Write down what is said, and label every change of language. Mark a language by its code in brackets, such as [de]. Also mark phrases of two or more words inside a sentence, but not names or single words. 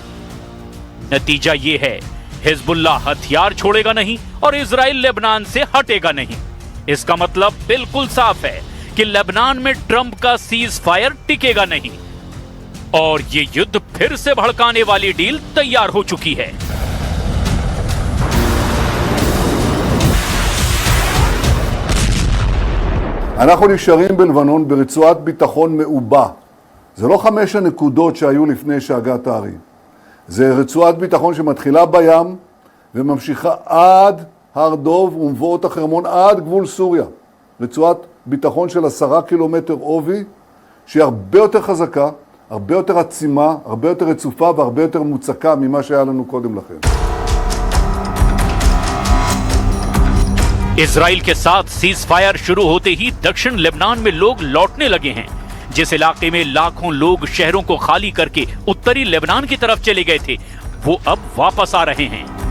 [hi] नतीजा यह है हिजबुल्लाह हथियार छोड़ेगा नहीं और इजराइल लेबनान से हटेगा नहीं। इसका मतलब बिल्कुल साफ है कि लेबनान में ट्रंप का [en] cease fire [hi] टिकेगा नहीं और ये युद्ध फिर से भड़काने वाली डील तैयार हो चुकी है। [he] אנחנו נשארים בלבנון ברצועת ביטחון מעובה. זה לא 5 הנקודות שהיו לפני שהגעת הערים. זה רצועת ביטחון שמתחילה בים וממשיכה עד הר דוב ומבואות החרמון עד גבול סוריה. רצועת ביטחון של 10 קילומטר עובי שהיא הרבה יותר חזקה, הרבה יותר עצימה, הרבה יותר רצופה והרבה יותר מוצקה ממה שהיה לנו קודם לכן. [hi] इजराइल के साथ [en] cease fire [hi] शुरू होते ही दक्षिण लेबनान में लोग लौटने लगे हैं। जिस इलाके में लाखों लोग शहरों को खाली करके उत्तरी लेबनान की तरफ चले गए थे वो अब वापस आ रहे हैं।